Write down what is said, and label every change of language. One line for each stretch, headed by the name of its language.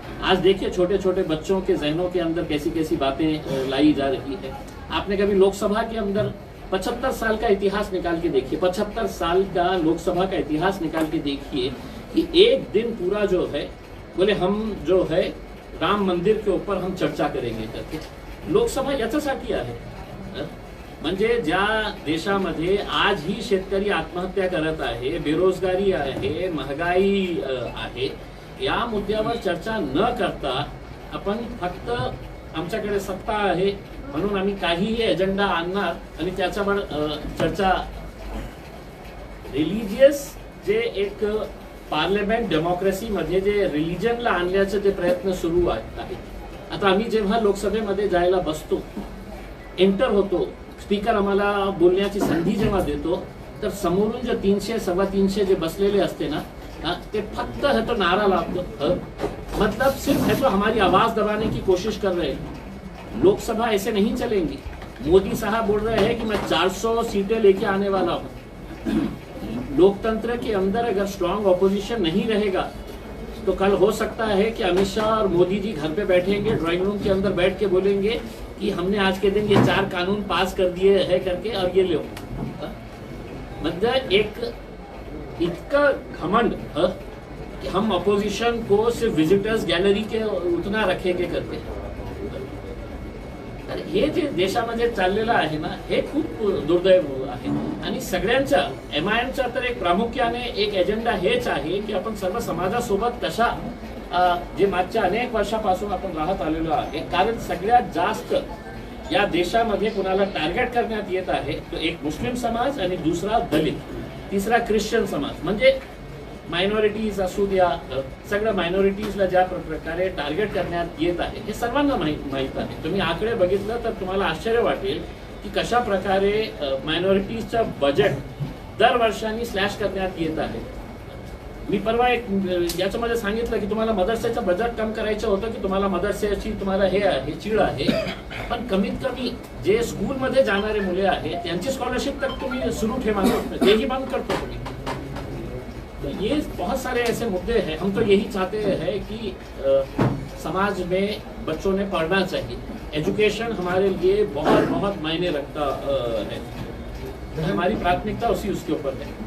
Hindi: आज देखिए छोटे छोटे बच्चों के जहनों के अंदर कैसी कैसी बातें लाई जा रही है. आपने कभी लोकसभा के अंदर 75 साल का इतिहास निकाल के देखिए, 75 साल का लोकसभा का इतिहास निकाल के देखिए कि एक दिन पूरा जो है बोले हम जो है राम मंदिर के ऊपर हम चर्चा करेंगे करके.
Marathi: लोकसभा याच्यासाठी आहे. म्हणजे ज्या देशामध्ये आजही शेतकरी आत्महत्या करत आहे, बेरोजगारी आहे, महागाई आहे, या मुद्द्यावर चर्चा न करता आपण फक्त आमच्याकडे सत्ता आहे म्हणून आम्ही काहीही एजेंडा आणणार आणि त्याच्यावर चर्चा. रिलिजियस जे एक पार्लमेंट डेमोक्रेसीमध्ये जे रिलिजनला आणण्याचे जे प्रयत्न सुरू आहेत. आता आम्ही जेव्हा लोकसभेमध्ये जायला बसतो, एंटर होतो, स्पीकर आम्हाला बोलण्याची संधी जेव्हा देतो तर समोरून जे 300-325 जे बसलेले असते ना ते फक्त है तो नारा लावतो,
Hindi: मतलब सिर्फ है तो हमारी आवाज दबाने की कोशिश कर रहे हैं. लोकसभा ऐसे नहीं चलेंगी. मोदी साहब बोल रहे हैं कि मैं 400 सीटें लेके आने वाला हूं. लोकतंत्र के अंदर अगर स्ट्रांग ऑपोजिशन नहीं रहेगा तो कल हो सकता है कि अमित शाह और मोदी जी घर पे बैठेंगे, ड्राइंग रूम के अंदर बैठ के बोलेंगे कि हमने आज के दिन ये 4 कानून पास कर दिए हैं करके और ये लो. मतलब एक इतना घमंड कि हम अपोजिशन को सिर्फ विजिटर्स गॅलरी के उतना रखेंगे करते.
Marathi: तर हे जे देशामध्ये चाललेलं आहे ना हे खूप दुर्दैव आहे. आणि सगळ्यांच्या MIMचा तर एक प्रामुख्याने एक एजेंडा हेच आहे की आपण सर्व समाजासोबत कशा जे मागच्या अनेक वर्षापासून आपण राहत आलेलो आहे. कारण सगळ्यात जास्त या देशामध्ये कुणाला टार्गेट करण्यात येत आहे तो एक मुस्लिम समाज आणि दुसरा दलित, तिसरा ख्रिश्चन समाज. म्हणजे मायनॉरिटीज असू द्या, सगळ्या मायनॉरिटीजला ज्या प्रकारे टार्गेट करण्यात येत आहे हे सर्वांना माहीत आहे. तुम्ही आकडे बघितलं तर तुम्हाला आश्चर्य वाटेल की कशा प्रकारे मायनॉरिटीजचं बजेट दरवर्षांनी स्लॅश करण्यात येत आहे. मी परवा एक याच्यामध्ये सांगितलं की तुम्हाला मदरसेचं बजेट कम करायचं होतं की तुम्हाला मदरसेची तुम्हाला हे आहे चीड आहे, पण कमीत कमी जे स्कूलमध्ये जाणारे मुले आहेत त्यांची स्कॉलरशिप तर तुम्ही सुरू ठेवा, तेही बंद करतो तुम्ही.
Hindi: तो ये बहुत सारे ऐसे मुद्दे हैं। हम तो यही चाहते हैं कि समाज में बच्चों ने पढ़ना चाहिए। एजुकेशन हमारे लिए बहुत बहुत मायने रखता है। हमारी प्राथमिकता उसके ऊपर है।